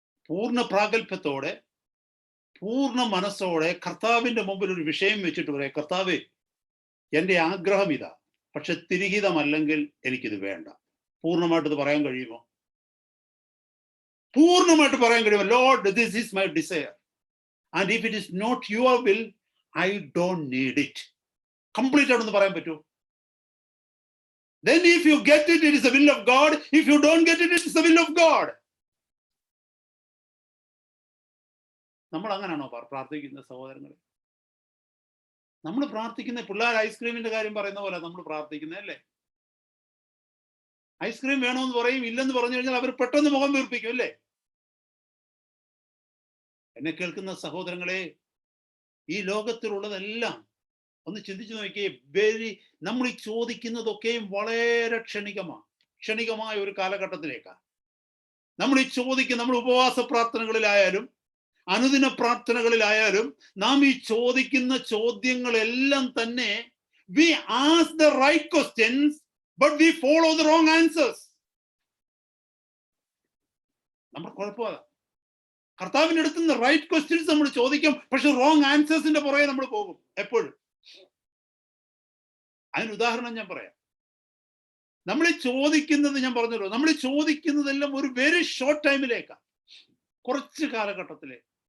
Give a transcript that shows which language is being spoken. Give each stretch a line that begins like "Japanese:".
Malayalam: പൂർണ്ണ പ്രാഗൽഭ്യത്തോടെ പൂർണ്ണ മനസ്സോടെ കർത്താവിന്റെ മുമ്പിൽ ഒരു വിഷയം വെച്ചിട്ട് പറയാം, കർത്താവേ എൻ്റെ ആഗ്രഹം ഇതാ, പക്ഷെ തിരിഹിതമല്ലെങ്കിൽ എനിക്കിത് വേണ്ട. പൂർണ്ണമായിട്ട് ഇത് പറയാൻ കഴിയുമോ? പൂർണ്ണമായിട്ട് പറയാൻ കഴിയുമോ?
English: Lord, this is my desire and if it is not your will I don't need it.
Malayalam: Complete ആയിട്ടൊന്ന് പറയാൻ പറ്റുമോ?
English: Then if you get it, it is the will of God. If you don't get it, it is the will of God.
Malayalam: നമ്മൾ അങ്ങനെയാണോ പ്രാർത്ഥിക്കുന്ന സഹോദരങ്ങളെ? നമ്മൾ പ്രാർത്ഥിക്കുന്ന പിള്ളേർ ഐസ്ക്രീമിന്റെ കാര്യം പറയുന്ന പോലെ നമ്മൾ പ്രാർത്ഥിക്കുന്നത് അല്ലേ? ഐസ്ക്രീം വേണമെന്ന് പറയും, ഇല്ലെന്ന് പറഞ്ഞു കഴിഞ്ഞാൽ അവർ പെട്ടെന്ന് മുഖം വീർപ്പിക്കും അല്ലേ? എന്നെ കേൾക്കുന്ന സഹോദരങ്ങളെ, ഈ ലോകത്തിലുള്ളതെല്ലാം ഒന്ന് ചിന്തിച്ചു നോക്കിയേ. നമ്മൾ ഈ ചോദിക്കുന്നതൊക്കെയും വളരെ ക്ഷണികമായ ഒരു കാലഘട്ടത്തിലേക്കാണ് നമ്മൾ ഈ ചോദിക്കുന്ന. നമ്മൾ ഉപവാസ പ്രാർത്ഥനകളിലായാലും അനുദിന പ്രാർത്ഥനകളിലായാലും നാം ഈ ചോദിക്കുന്ന ചോദ്യങ്ങളെല്ലാം തന്നെ
English: we ask the right questions but we follow the wrong answers.
Malayalam: നമ്മുടെ കുഴപ്പമാണ്. കർത്താവിന്റെ അടുത്ത് നിന്ന്
English: right questions
Malayalam: നമ്മൾ ചോദിക്കും, പക്ഷെ റോങ് ആൻസേഴ്സിന്റെ പുറകെ നമ്മൾ പോകും എപ്പോഴും. അതിന് ഉദാഹരണം ഞാൻ പറയാം. നമ്മൾ ചോദിക്കുന്നത്, ഞാൻ പറഞ്ഞല്ലോ, നമ്മൾ ചോദിക്കുന്നതെല്ലാം ഒരു വെരി ഷോർട്ട് ടൈമിലേക്കാണ്, കുറച്ച് കാലഘട്ടത്തിലേക്ക്.